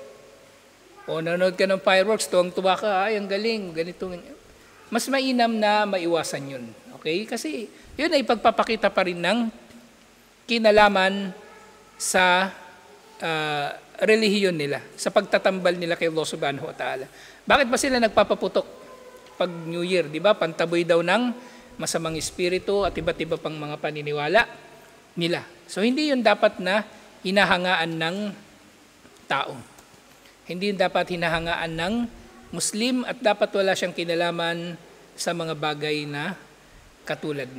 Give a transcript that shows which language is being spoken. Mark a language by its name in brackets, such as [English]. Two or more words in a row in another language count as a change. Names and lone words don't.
[Filipino] O nanonood ka ng fireworks, tuwang-tuwa ka, ay ang galing, ganito. Mas mainam na maiwasan yun. Okay? Kasi yun ay pagpapakita pa rin ng kinalaman sa relihiyon nila, sa pagtatambal nila kay Allah [Arabic] سبحانه وتعالى. [Filipino] Bakit ba sila nagpapaputok pag [English] New Year? [Filipino] Di ba? Pantaboy daw ng masamang espiritu at iba't iba pang mga paniniwala nila. So hindi yun dapat na hinahangaan ng tao. Hindi yun dapat hinahangaan ng Muslim at dapat wala siyang kinalaman sa mga bagay na katulad nun.